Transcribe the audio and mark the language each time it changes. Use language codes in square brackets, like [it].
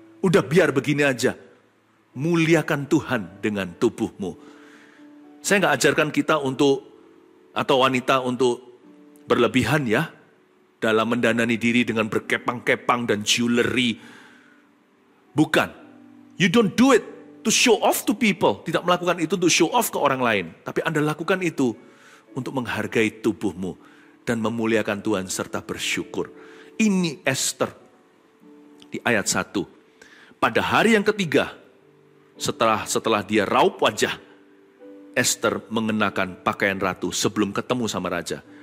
[id] Udah biar begini aja. Muliakan Tuhan dengan tubuhmu. Saya nggak ajarkan kita atau wanita untuk berlebihan ya. Dalam mendandani diri dengan berkepang-kepang dan jewelry. Bukan. [en] You don't do it to show off to people. [id] Tidak melakukan itu untuk show off ke orang lain. Tapi Anda lakukan itu untuk menghargai tubuhmu. Dan memuliakan Tuhan serta bersyukur. Ini Esther di ayat 1. Pada hari yang ketiga, setelah dia raup wajah, Esther mengenakan pakaian ratu sebelum ketemu sama raja.